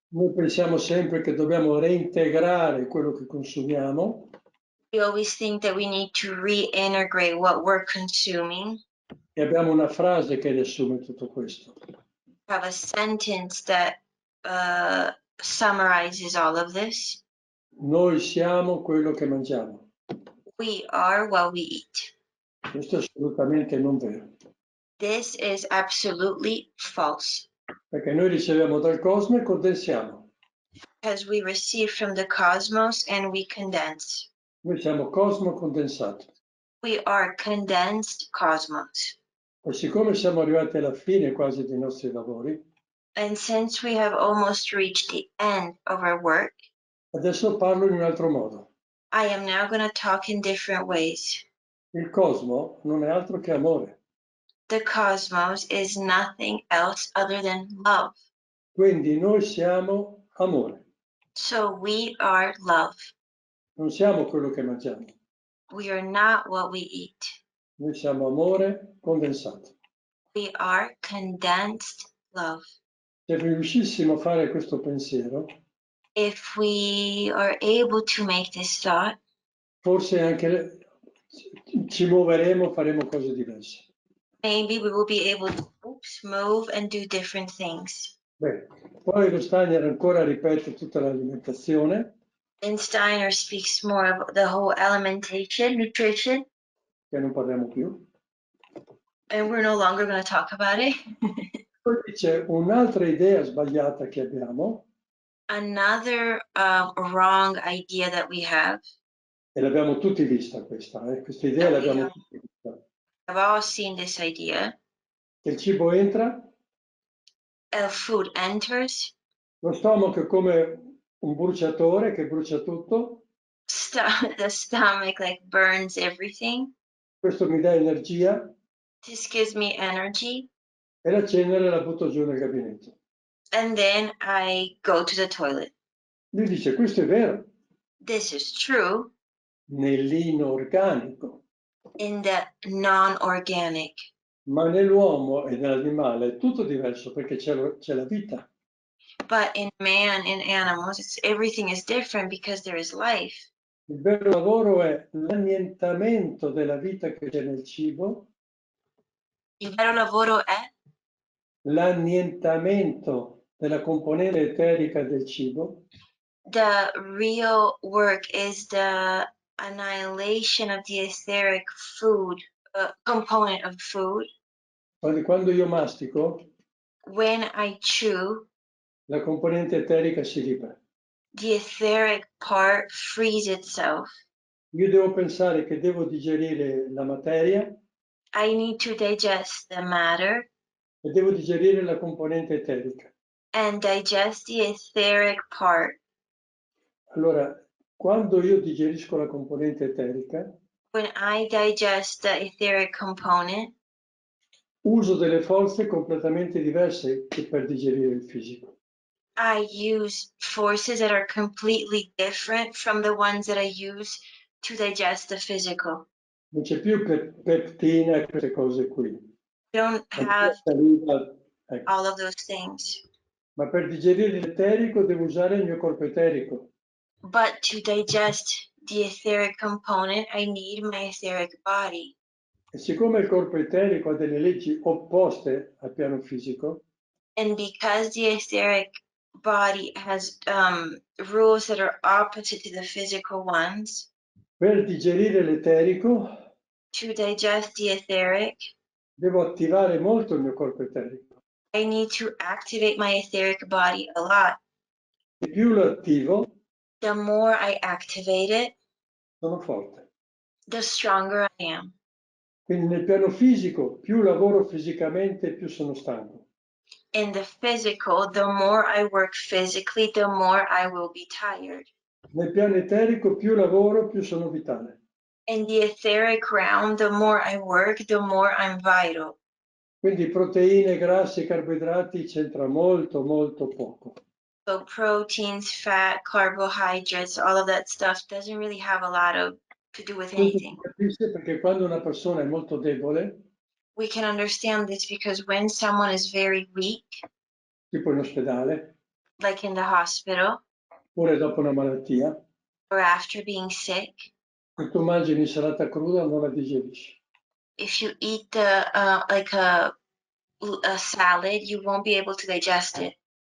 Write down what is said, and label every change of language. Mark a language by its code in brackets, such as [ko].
[it] Noi pensiamo sempre che dobbiamo reintegrare quello che consumiamo. [en] We always think that we need to reintegrate what we're consuming. [it] E abbiamo una frase che riassume tutto questo. [en] We have a sentence that summarizes all of this. [it] Noi siamo quello che mangiamo. [en] We are what we eat. [it] Questo è assolutamente non vero. [en] This is absolutely false. [it] Perché noi riceviamo dal cosmo e condensiamo. [en] Because we receive from the cosmos and we condense. [it] Noi siamo cosmo condensato. [en] We are condensed cosmos. [it] E siccome siamo arrivati alla fine quasi dei nostri lavori, [en] And since we have almost reached the end of our work, [it] adesso parlo in un altro modo. [en] I am now going to talk in different ways. [it] Il cosmo non è altro che amore. [en] The cosmos is nothing else other than love. [it] Quindi noi siamo amore. [en] So we are love. [it] Non siamo quello che mangiamo. [en] We are not what we eat. [it] Noi siamo amore condensato. [en] We are condensed love. [it] Se riuscissimo a fare questo pensiero, [en] If we are able to make this thought, [it] forse anche ci muoveremo, faremo cose diverse. [en] maybe we will be able to move and do different things. [it] Beh, poi lo Steiner ancora ripete tutta l'alimentazione. [en] And Steiner speaks more of the whole alimentation, nutrition. [it] Che non parliamo più. [en] And we're no longer going to talk about it. [it] Poi dice un'altra idea sbagliata che abbiamo. [en] Another wrong idea that we have. [it] E l'abbiamo tutti vista questa idea l'abbiamo tutti vista. [en] I've all seen this idea. [it] Che il cibo entra. [en] Food enters. [it] Lo stomaco è come un bruciatore che brucia tutto. [en] The stomach like burns everything. [it] Questo mi dà energia. [en] This gives me energy. [it] e la cenere la butto giù nel gabinetto. [en] and then I go to the toilet. [it] Lui dice, questo è vero, [en] This is true [it] nell'inorganico, [en] in the non-organic, [it] ma nell'uomo e nell'animale è tutto diverso perché c'è la vita. [en] but in man and animals, everything is different because there is life. [it] Il vero lavoro è l'annientamento della vita che c'è nel cibo, Il vero lavoro è l'annientamento della componente eterica del cibo, [en] the real work is the annihilation of the etheric food component of food. [it] quando io mastico, [en] When I chew, [it] la componente eterica si libera. [en] the etheric part frees itself. [it] Io devo pensare che devo digerire la materia [en] I need to digest the matter [it] e devo digerire la componente eterica. [en] and digest the etheric part. [it] Allora, quando io digerisco la componente eterica, [en] When I digest the etheric component, [it] uso delle forze completamente diverse che per digerire il fisico. [en] I use forces that are completely different from the ones that I use to digest the physical. [it] Non c'è più peptina e queste cose qui. [en] I don't have [it] Ecco. [en] all of those things. [it] Ma per digerire l'eterico devo usare il mio corpo eterico. [en] But to digest the etheric component, I need my etheric body. [it] E siccome il corpo eterico ha delle leggi opposte al piano fisico, [en] And because the etheric body has rules that are opposite to the physical ones, [it] per digerire l'eterico [en] to digest the etheric, [it] devo attivare molto il mio corpo eterico. [en] I need to activate my etheric body a lot. [it] E più lo attivo, [en] The more I activate it, [it] sono forte. [en] the stronger I am. [it] Quindi nel piano fisico, più lavoro fisicamente, più sono stanco. [en] In the physical, the more I work physically, the more I will be tired. [it] Nel piano eterico, più lavoro, più sono vitale. [en] In the etheric realm, the more I work, the more I'm vital. [it] Quindi proteine, grassi, carboidrati c'entra molto, molto poco. [en] So proteins, fat, carbohydrates, all of that stuff doesn't really have a lot to do with [it] Questo si [en] anything. [it] capisce perché quando una persona è molto debole, [en] We can understand this because when someone is very weak, [it] tipo in ospedale, [en] like in the hospital [it] oppure dopo una malattia, [en] or after being sick, [it] se tu mangi un'insalata cruda non la digerisci. [en] if you eat like a salad, you won't be able to digest it